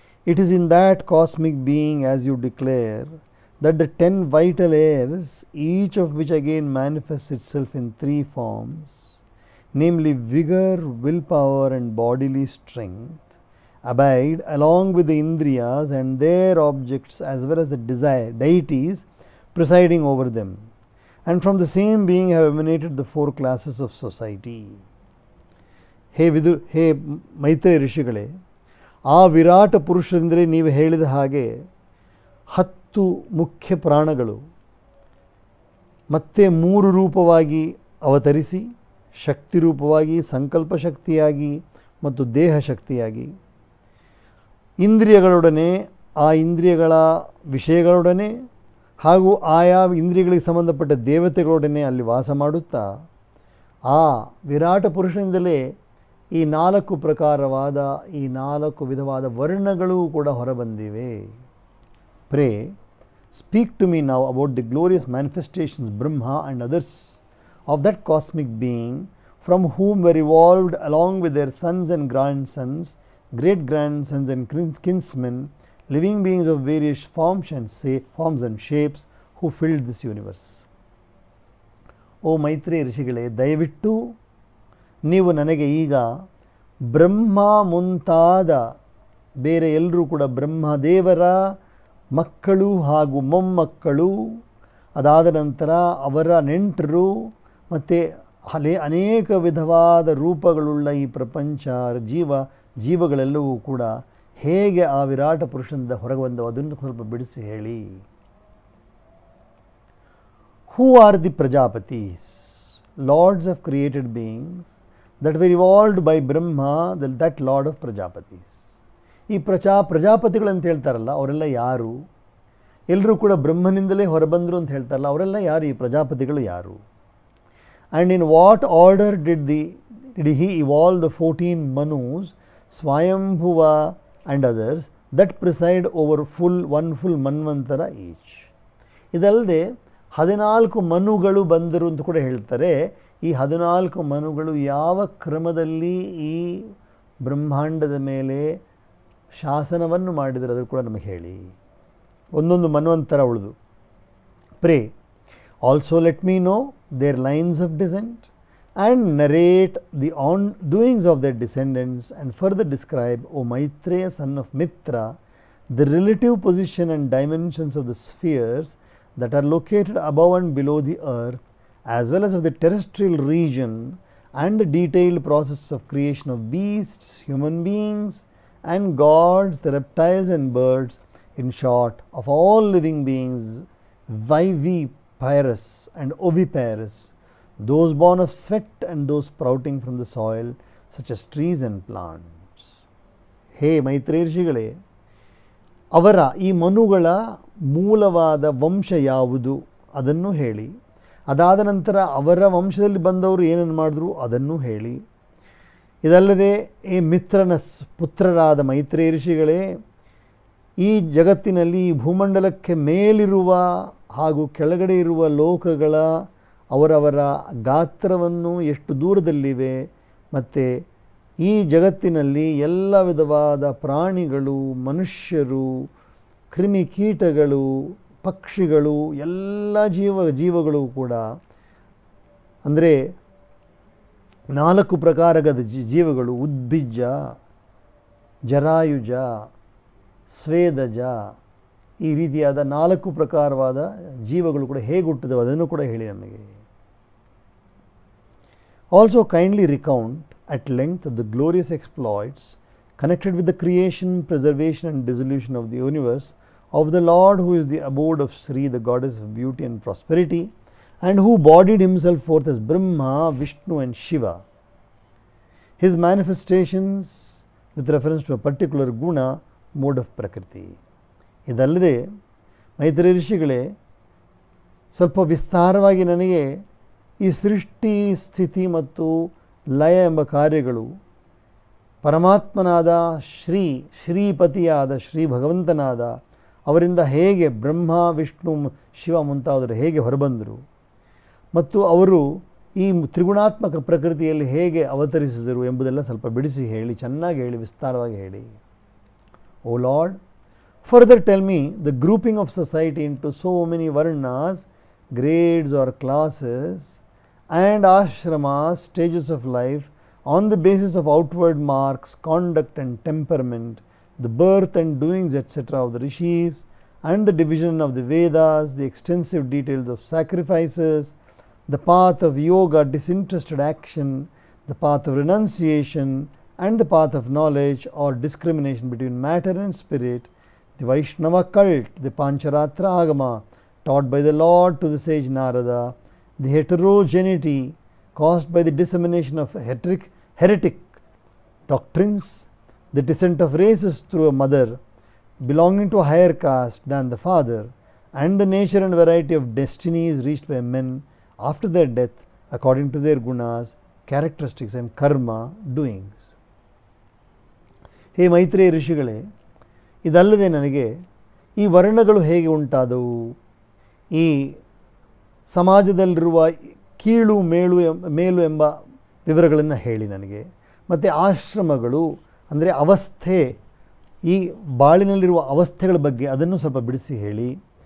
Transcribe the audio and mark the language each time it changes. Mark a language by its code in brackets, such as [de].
[en] It is in that cosmic being, as you declare, that the 10 vital airs, each of which again manifests itself in 3 forms, namely vigor, willpower and bodily strength, abide along with the Indriyas and their objects as well as the deities presiding over them, and from the same being have emanated the 4 classes of society. [kn] ಹೇ ಮೈತ್ರೇಯ ಋಷಿಗಳೇ, ಆ ವಿರಾಟ ಪುರುಷರೆಂದರೆ ನೀವು ಹೇಳಿದ ಹಾಗೆ 10 ಮುಖ್ಯ ಪ್ರಾಣಗಳು ಮತ್ತೆ 3 ರೂಪವಾಗಿ ಅವತರಿಸಿ, ಶಕ್ತಿ ರೂಪವಾಗಿ, ಸಂಕಲ್ಪ ಶಕ್ತಿಯಾಗಿ ಮತ್ತು ದೇಹ ಶಕ್ತಿಯಾಗಿ, ಇಂದ್ರಿಯಗಳೊಡನೆ, ಆ ಇಂದ್ರಿಯಗಳ ವಿಷಯಗಳೊಡನೆ ಹಾಗೂ ಆಯಾ ಇಂದ್ರಿಯಗಳಿಗೆ ಸಂಬಂಧಪಟ್ಟ ದೇವತೆಗಳೊಡನೆ ಅಲ್ಲಿ ವಾಸ ಮಾಡುತ್ತಾ, ಆ ವಿರಾಟ ಪುರುಷನಿಂದಲೇ ಈ 4 ಪ್ರಕಾರವಾದ, ಈ 4 ವಿಧವಾದ ವರ್ಣಗಳು ಕೂಡ ಹೊರಬಂದಿವೆ. [en] Pray, speak to me now about the glorious manifestations, Brahma and others, of that cosmic being, from whom were evolved along with their sons and grandsons, great-grandsons and kinsmen, living beings of various forms and shapes, who filled this universe. [kn] ಓ ಮೈತ್ರೇಯ ಋಷಿಗಳೇ, ದಯವಿಟ್ಟು ನೀವು ನನಗೆ ಈಗ ಬ್ರಹ್ಮ ಮುಂತಾದ ಬೇರೆ ಎಲ್ಲರೂ ಕೂಡ ಬ್ರಹ್ಮದೇವರ ಮಕ್ಕಳು ಹಾಗೂ ಮೊಮ್ಮಕ್ಕಳು, ಅದಾದ ನಂತರ ಅವರ ನೆಂಟರು ಮತ್ತು ಅನೇಕ ವಿಧವಾದ ರೂಪಗಳುಳ್ಳ ಈ ಪ್ರಪಂಚ ಜೀವಗಳೆಲ್ಲವೂ ಕೂಡ ಹೇಗೆ ಆ ವಿರಾಟ ಪುರುಷನಿಂದ ಹೊರಗೆ ಬಂದವು ಅದನ್ನು ಸ್ವಲ್ಪ ಬಿಡಿಸಿ ಹೇಳಿ. [en] Who are the Prajapatis? lords of created beings that were evolved by Brahma, that lord of Prajapatis. [kn] ಈ ಪ್ರಜಾಪತಿಗಳು ಅಂತ ಹೇಳ್ತಾರಲ್ಲ, ಅವರೆಲ್ಲ ಯಾರು? ಎಲ್ಲರೂ ಕೂಡ ಬ್ರಹ್ಮನಿಂದಲೇ ಹೊರಬಂದರು ಅಂತ ಹೇಳ್ತಾರಲ್ಲ, ಅವರೆಲ್ಲ ಯಾರು? ಈ ಪ್ರಜಾಪತಿಗಳು ಯಾರು? [en] And in what order did he evolve the 14 Manus, Swayambhuva and others that preside over one full Manvantara each? [kn] ಇದಲ್ಲದೆ 14 ಮನುಗಳು ಬಂದರು ಅಂತ ಕೂಡ ಹೇಳ್ತಾರೆ. ಈ 14 ಮನುಗಳು ಯಾವ ಕ್ರಮದಲ್ಲಿ ಈ ಬ್ರಹ್ಮಾಂಡದ ಮೇಲೆ ಶಾಸನವನ್ನು ಮಾಡಿದರೆ ಅದನ್ನು ಕೂಡ ನಮಗೆ ಹೇಳಿ. ಒಂದೊಂದು ಮನ್ವಂತರ ಉಳಿದು. [en] Pray. Also let me know their lines of descent and narrate the doings of their descendants, and further describe, O Maitreya son of Mitra, the relative position and dimensions of the spheres that are located above and below the earth, as well as of the terrestrial region, and the detailed process of creation of beasts, human beings, and gods, the reptiles and birds, in short, of all living beings, viviparous and oviparous, those born of sweat and those sprouting from the soil, such as trees and plants. [kn] ಹೇ ಮೈತ್ರೇಯ ಋಷಿಗಳೇ, ಅವರ ಈ ಮನುಗಳ ಮೂಲವಾದ ವಂಶ ಯಾವುದು ಅದನ್ನು ಹೇಳಿ. ಅದಾದ ನಂತರ ಅವರ ವಂಶದಲ್ಲಿ ಬಂದವರು ಏನನ್ನು ಮಾಡಿದ್ರು ಅದನ್ನು ಹೇಳಿ. ಇದಲ್ಲದೆ ಈ ಮಿತ್ರನ ಪುತ್ರರಾದ ಮೈತ್ರೇಯ ಋಷಿಗಳೇ, ಈ ಜಗತ್ತಿನಲ್ಲಿ ಈ ಭೂಮಂಡಲಕ್ಕೆ ಮೇಲಿರುವ ಹಾಗೂ ಕೆಳಗಡೆ ಇರುವ ಲೋಕಗಳ ಅವರವರ ಗಾತ್ರವನ್ನು ಎಷ್ಟು ದೂರದಲ್ಲಿವೆ, ಮತ್ತು ಈ ಜಗತ್ತಿನಲ್ಲಿ ಎಲ್ಲ ವಿಧವಾದ ಪ್ರಾಣಿಗಳು, ಮನುಷ್ಯರು, ಕ್ರಿಮಿಕೀಟಗಳು, ಪಕ್ಷಿಗಳು, ಎಲ್ಲ ಜೀವಗಳು ಕೂಡ, ಅಂದರೆ 4 ಪ್ರಕಾರದ ಜೀವಗಳು, ಉದ್ಭಿಜ್ಜ, ಜರಾಯುಜ, ಸ್ವೇದಜ, ಈ ರೀತಿಯಾದ 4 ಪ್ರಕಾರವಾದ ಜೀವಗಳು ಕೂಡ ಹೇಗೆ ಹುಟ್ಟಿದವು ಅದನ್ನು ಕೂಡ ಹೇಳಿ ನಮಗೆ. [en] Also kindly recount at length the glorious exploits connected with the creation, preservation and dissolution of the universe of the Lord, who is the abode of Sri, the goddess of beauty and prosperity, and who bodied himself forth as Brahma, Vishnu and Shiva. His manifestations with reference to a particular guna, mode of Prakriti. [kn] ಇದಲ್ಲದೆ ಮೈತ್ರೇಯ ಋಷಿಗಳೇ, ಸ್ವಲ್ಪ ವಿಸ್ತಾರವಾಗಿ ನನಗೆ ಈ ಸೃಷ್ಟಿ, ಸ್ಥಿತಿ ಮತ್ತು ಲಯ ಎಂಬ ಕಾರ್ಯಗಳು ಪರಮಾತ್ಮನಾದ ಶ್ರೀಪತಿಯಾದ ಶ್ರೀ ಭಗವಂತನಾದ ಅವರಿಂದ ಹೇಗೆ ಬ್ರಹ್ಮ, ವಿಷ್ಣು, ಶಿವ ಮುಂತಾದರು ಹೇಗೆ ಹೊರಬಂದರು, ಮತ್ತು ಅವರು ಈ ತ್ರಿಗುಣಾತ್ಮಕ ಪ್ರಕೃತಿಯಲ್ಲಿ ಹೇಗೆ ಅವತರಿಸಿದರು ಎಂಬುದೆಲ್ಲ ಸ್ವಲ್ಪ ಬಿಡಿಸಿ ಹೇಳಿ, ಚೆನ್ನಾಗಿ ಹೇಳಿ, ವಿಸ್ತಾರವಾಗಿ ಹೇಳಿ. [en] Oh lord, further tell me the grouping of society into so many varnas, grades or classes, and ashramas, stages of life, on the basis of outward marks, conduct and temperament, the birth and doings etc. of the rishis, and the division of the Vedas, the extensive details of sacrifices, the path of yoga, disinterested action, the path of renunciation, and the path of knowledge or discrimination between matter and spirit, the Vaishnava cult, the Pancharatra Agama taught by the Lord to the sage Narada, the heterogeneity caused by the dissemination of heretic doctrines, the descent of races through a mother belonging to a higher caste than the father, and the nature and variety of destinies reached by men after their death according to their gunas, characteristics and karma doings. [kn] ಹೇ ಮೈತ್ರೇಯ ಋಷಿಗಳೇ, ಇದಲ್ಲದೆ ನನಗೆ ಈ ವರ್ಣಗಳು ಹೇಗೆ ಉಂಟಾದವು, ಈ ಸಮಾಜದಲ್ಲಿರುವ ಕೀಳು ಮೇಲು ಎಂಬ ವಿವರಗಳನ್ನು ಹೇಳಿ ನನಗೆ. ಮತ್ತು ಆಶ್ರಮಗಳು ಅಂದರೆ ಅವಸ್ಥೆ, ಈ ಬಾಳಿನಲ್ಲಿರುವ ಅವಸ್ಥೆಗಳ ಬಗ್ಗೆ ಅದನ್ನು ಸ್ವಲ್ಪ ಬಿಡಿಸಿ ಹೇಳಿ.